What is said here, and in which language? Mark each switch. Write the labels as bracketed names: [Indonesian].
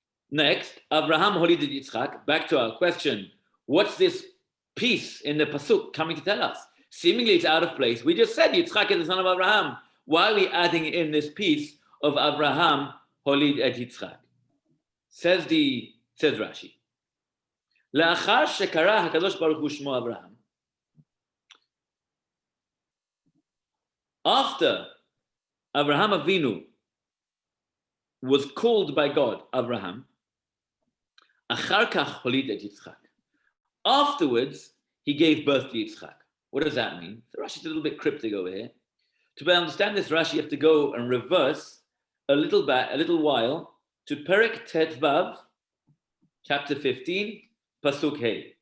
[English] Next, Abraham holided Yitzchak. Back to our question, what's this piece in the pasuk coming to tell us? Seemingly it's out of place. We just said Yitzchak is the son of Abraham. Why are we adding in this piece of Abraham [Hebrew] holid et [English] Yitzchak? Says Rashi. [Hebrew] לאחר שקרא הקדוש ברוך הוא שמו אברהם. [English] After Abraham Avinu was called by God, Abraham, [Hebrew] אחר כך הוליד את יצחק. [English] Afterwards, he gave birth to Yitzchak. What does that mean? So Rashi's a little bit cryptic over here. To understand this Rashi, you have to go and reverse a little while to Perek Tet Vav, chapter 15, Pasuk Hey.